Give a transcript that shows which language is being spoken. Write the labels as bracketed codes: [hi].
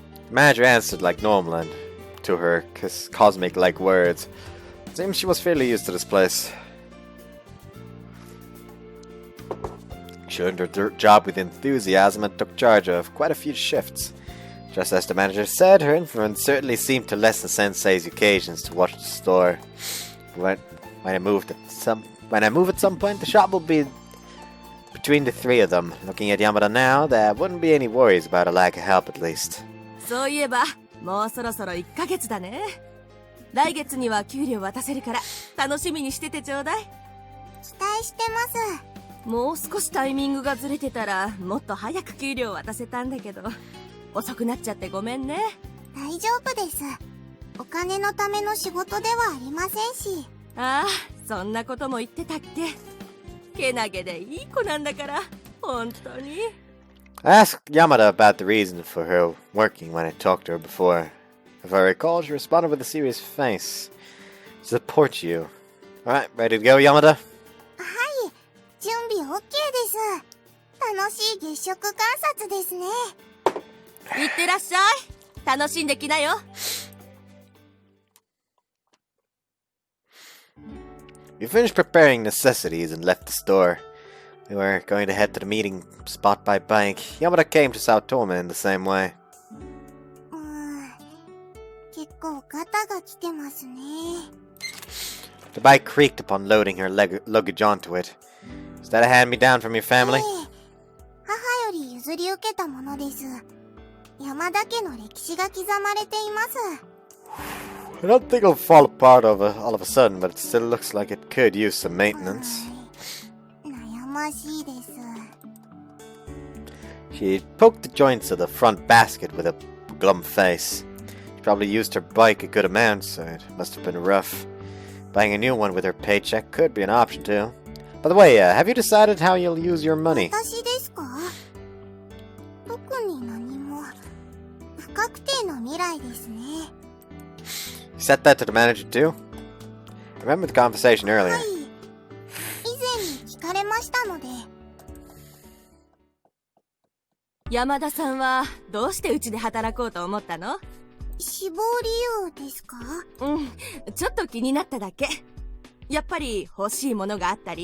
[en] Manager answered like normal and to her cosmic-like words. Seems she was fairly used to this place. She learned her job with enthusiasm and took charge of quite a few shifts. Just as the manager said, her influence certainly seemed to lessen Sensei's occasions to watch the store. When I move at some point, the shop will be between the three of them. Looking at Yamada now, there wouldn't be any worries about a lack of help at least. [ja] そういえば、もうそろそろ1ヶ月だね。来月には給料渡せるから、楽しみにしててちょうだい。期待してます。もう少しタイミングがずれてたら、もっと早く給料渡せたんだけど、遅くなっちゃってごめんね。大丈夫です。お金のための仕事ではありませんし。ああ、そんなことも言ってたっけ。けなげでいい子なんだから、本当に。 [en] I asked Yamada about the reason for her working when I talked to her before. If I recall, she responded with a serious face. Support you. Alright, ready to go, Yamada? [ja] はい、準備 OK です。楽しい月食観察ですね。いってらっしゃい。楽しんできなよ。 [en] We finished preparing necessities and left the store. We were going to head to the meeting spot by bike. Yamada came to Sao Tome in the same way. [ja] 結構ガタが来てますね。 [en] The bike creaked upon loading her luggage onto it. Is that a hand-me-down from your family? [ja] 母より譲り受けたものです。山田家の歴史が刻まれています。 [en] I don't think it'll fall apart all of a sudden, but it still looks like it could use some maintenance. [ja] 悩ましいです。 [en] She poked the joints of the front basket with a glum face. She probably used her bike a good amount, so it must have been rough. Buying a new one with her paycheck could be an option too. By the way, have you decided how you'll use your money? [ja] 私ですか？特に何も。不確定の未来ですね。 [en] You said that to the manager too? I remember the conversation earlier. [ja] はい。以前に聞かれましたので。山田さんはどうしてうちで働こうと思ったの？志望理由ですか？うん、ちょっと気になっただけ。やっぱり欲しいものがあったり？